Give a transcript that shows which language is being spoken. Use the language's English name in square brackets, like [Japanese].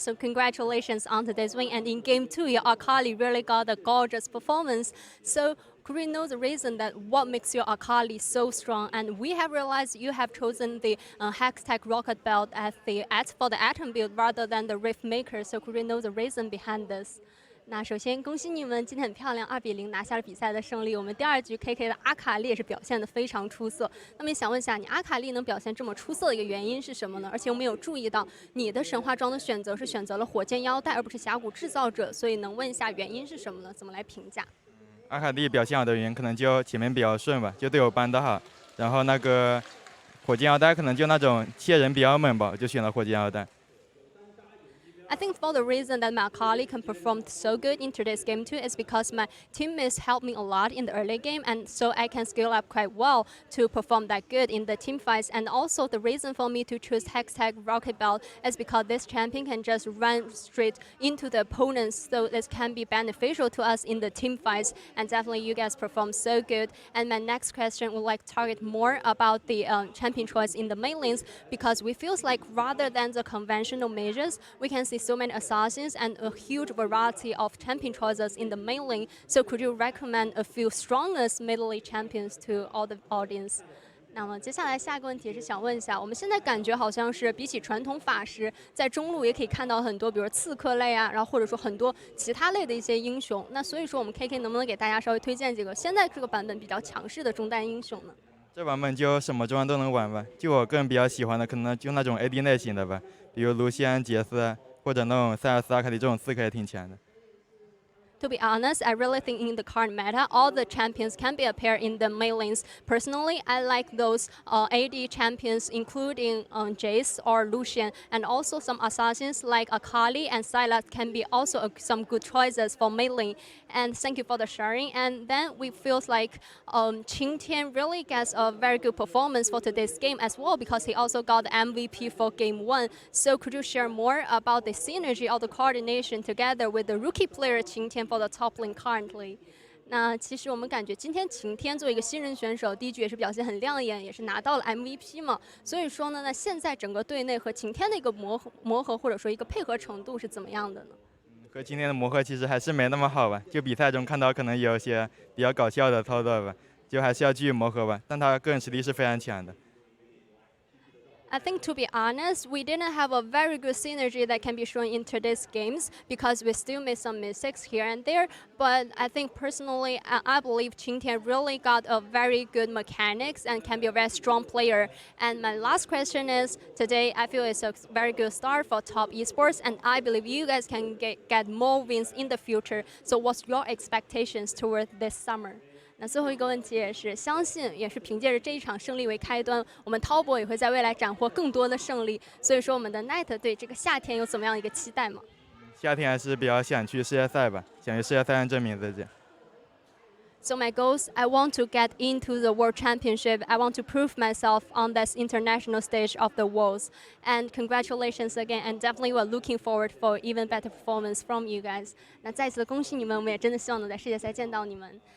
[English] So congratulations on today's win. And in game 2, your Akali really got a gorgeous performance. So could we know the reason that what makes your Akali so strong? And we have realized you have chosen the Hextech Rocket Belt for the Atom build rather than the Rift Maker. So could we know the reason behind this? [Chinese] 那首先恭喜你们，今天很漂亮，2-0拿下了比赛的胜利。我们第2局 KK 的阿卡丽也是表现得非常出色。那么想问一下，你阿卡丽能表现这么出色的一个原因是什么呢？而且我们有注意到你的神话装的选择是选择了火箭腰带，而不是峡谷制造者，所以能问一下原因是什么呢？怎么来评价？阿卡丽表现好的原因可能就前面比较顺吧，就队友帮得好，然后那个火箭腰带可能就那种切人比较猛吧，就选了火箭腰带。 [English] I think for the reason that my Akali can perform so good in today's game too is because my teammates helped me a lot in the early game, and so I can scale up quite well to perform that good in the team fights. And also the reason for me to choose Hextech Rocket Belt is because this champion can just run straight into the opponents, so this can be beneficial to us in the team fights. And definitely you guys perform so good. And my next question would like to target more about the champion choice in the main lanes, because we feels like rather than the conventional measures, we can see so many assassins and a huge variety of champion choices in the main lane. So could you recommend a few strongest middle lane champions to all the audience? [Chinese] 那么接下来下一个问题是想问一下，我们现在感觉好像是比起传统法师，在中路也可以看到很多，比如刺客类啊，然后或者说很多其他类的一些英雄。那所以说我们 KK 能不能给大家稍微推荐几个现在这个版本比较强势的中单英雄呢？这版本就什么装都能玩吧，就我个人比较喜欢的，可能就那种 AD 类型的吧，比如卢锡安、杰斯。或者那种塞尔斯、阿卡丽这种刺客也挺强的。 [English] To be honest, I really think in the current meta, all the champions can be a pair in the main lanes. Personally, I like those AD champions, including Jace or Lucian, and also some assassins like Akali and Sylas can be also some good choices for main lane. And thank you for the sharing. And then we feel like Qing Tian really gets a very good performance for today's game as well, because he also got the MVP for game 1. So could you share more about the synergy or the coordination together with the rookie player Qing Tian for the top lane currently? [Chinese] 那其实我们感觉今天晴天作为一个新人选手，第1局也是表现很亮眼，也是拿到了 MVP 嘛。所以说呢，那现在整个队内和晴天的一个磨合或者说一个配合程度是怎么样的呢？和今天的磨合其实还是没那么好吧，就比赛中看到可能有些比较搞笑的操作吧，就还是要继续磨合吧。但他个人实力是非常强的。 [English] I think, to be honest, we didn't have a very good synergy that can be shown in today's games because we still made some mistakes here and there. But I think personally, I believe Qing Tian really got a very good mechanics and can be a very strong player. And my last question is, today I feel it's a very good start for Top Esports, and I believe you guys can get more wins in the future. So what's your expectations toward this summer? [Chinese] 那最后一个问题也是，相信也是凭借着这一场胜利为开端，我们滔博也会在未来斩获更多的胜利。所以说，我们的 Knight 对这个夏天有怎么样一个期待吗？夏天还是比较想去世界赛吧，想去世界赛上证明自己。 [English] So my goals, I want to get into the World Championship. I want to prove myself on this international stage of the Worlds. And congratulations again, and definitely we're looking forward for even better performance from you guys. [Chinese] 那再次恭喜你们，我们也真的希望能在世界赛见到你们。